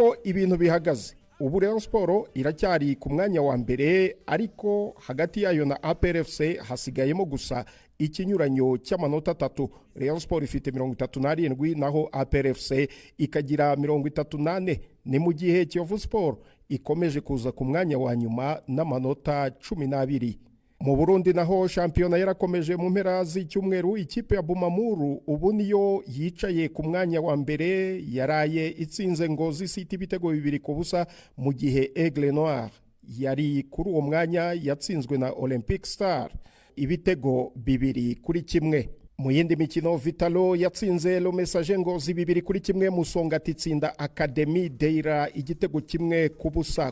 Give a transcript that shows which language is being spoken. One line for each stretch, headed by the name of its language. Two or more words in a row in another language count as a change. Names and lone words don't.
Kinyarwanda: Uko ibintu bihagaze ubu Rayon Sport iracyari ku mwanya wa mbere, ariko hagati yayo na APR FC hasigayemo gusa ikinyuranyo cy'amanota 3. Rayon Sport ifite 37 naho APR FC ikagira 38. Ni mu gihe Kiyovu Sport ikomeje kuza ku mwanya wa nyuma n'amanota 12. Mu Burundi naho shampiyona yarakomeje mu mpera z'icyumweru. Ikipe ya Bumamuru ubu niyo yicaye ku mwanya wa mbere, yaraye itsinze Ngozi City ibitego 2-0, mu gihe Aigle Noir yari kuri uwo mwanya yatsinzwe na Olympic Star ibitego 2-1. Mu yindi mikino Vitalo yatsinze Le Messager Ngozi 2-1, Musongati itsinda Academy Deira igitego 1-0.